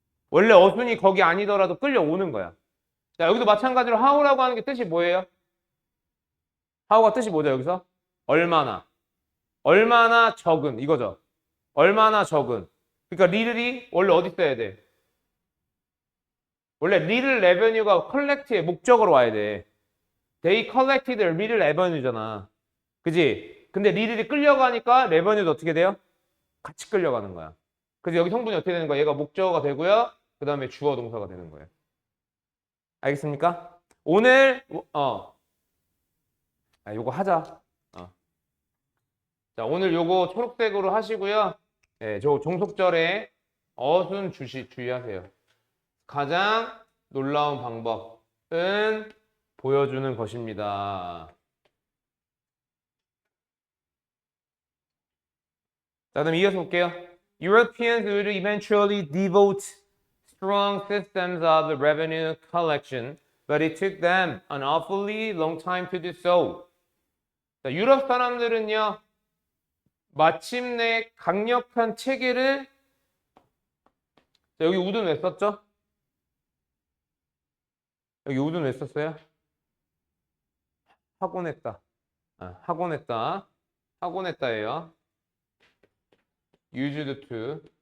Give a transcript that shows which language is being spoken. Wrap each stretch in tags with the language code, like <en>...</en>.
<ko>원래 어순이 거기 아니더라도 끌려오는 거야. 자, 여기도 마찬가지로 how라고 하는 게 뜻이 뭐예요? how가 뜻이 뭐죠, 여기서? 얼마나. 얼마나 적은 이거죠. 얼마나 적은. 그러니까 little이 원래 어디 써야 돼? 원래</ko> <en>little revenue</en> <ko>가 collect의 목적으로 와야 돼.</ko> <en>They collected a little revenue잖아.</en> <ko>그지? 근데 little이 끌려가니까 revenue도 어떻게 돼요? 같이 끌려가는 거야. 그래서 여기 성분이 어떻게 되는 거야? 얘가 목적어가 되고요. 그 다음에 주어 동사가 되는 거예요. 알겠습니까? 오늘 요거 하자. 자, 오늘 요거 초록색으로 하시고요. 네, 저 종속절에 어순 주의하세요. 가장 놀라운 방법은 보여주는 것입니다. 자, 그럼 이어서 볼게요.</ko> <en>Europeans would eventually devote strong systems of revenue collection, but it took them an awfully long time to do so.</en> <ko>자, 유럽 사람들은요, 마침내 강력한 체계를 자, 여기 우드는 왜 썼죠? 여기 우드는 왜 썼어요? 하곤했다. 하곤했다. 하곤했다예요.</ko> <en>used to.</en>